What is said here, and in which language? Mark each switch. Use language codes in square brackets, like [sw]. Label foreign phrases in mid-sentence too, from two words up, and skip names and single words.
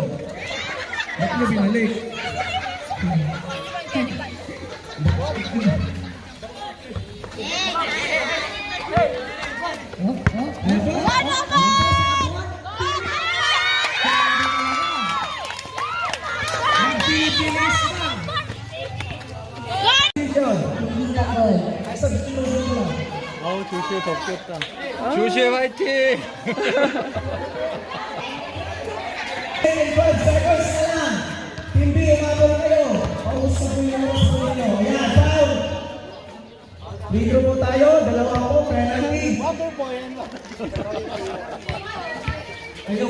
[tl] Ba't nyo binalik? Ayan po. Nagbibilis na. [ko] 아우 조슈에 덥겠다. 조슈에 화이팅! [tl] 5 seconds na lang. Hindi umabot kayo. Pausap mo yung oras mo ninyo. Dito po tayo, dalawa po, penalty. Ayun.